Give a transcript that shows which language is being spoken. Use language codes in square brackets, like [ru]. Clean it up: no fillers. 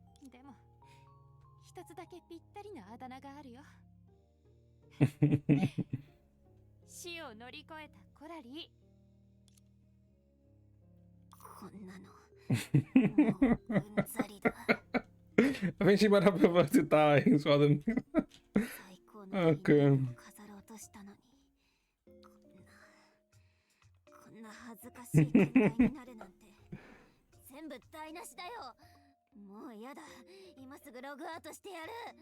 [ja] でも一つだけぴったりなあだ名があるよ。死を乗り越えたコラリこんなのもううんざりだ。 [en] I think she might have preferred to die rather than. [ja] 最高の [en] Okay. [ja] 飾ろうとしたのに、こんな恥ずかしい展開になるなんて全部台無しだよ。もうやだ。今すぐログアウトしてやる。